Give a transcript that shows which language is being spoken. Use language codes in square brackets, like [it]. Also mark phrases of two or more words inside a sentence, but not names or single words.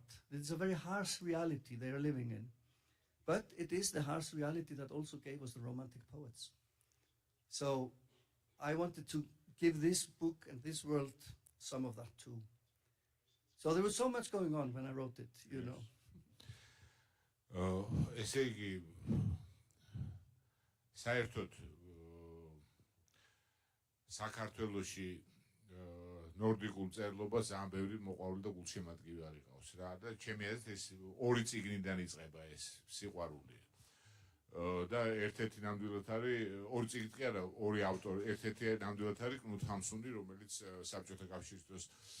[en] It's a very harsh reality they are living in. But it is the harsh reality that also gave us the romantic poets. So I wanted to give this book and this world some of that too. So there was so much going on when I wrote it, you know. [ka] ესე იგი საერთოდ საქართველოში ნორდიკულ წერლობას ძალიან ბევრი მოყვარული და გულშემატკივარი ყავს რა და ჩემი აზრით ეს ორი წიგნიდან იწყება ეს სიყვარული და ერთ-ერთი ნამდვილად არის ორი წიგნი კი არა ორი ავტორი ერთ-ერთი ნამდვილად არის კნუთ ჰამსუნი რომელიც საბჭოთა კავშირის დროს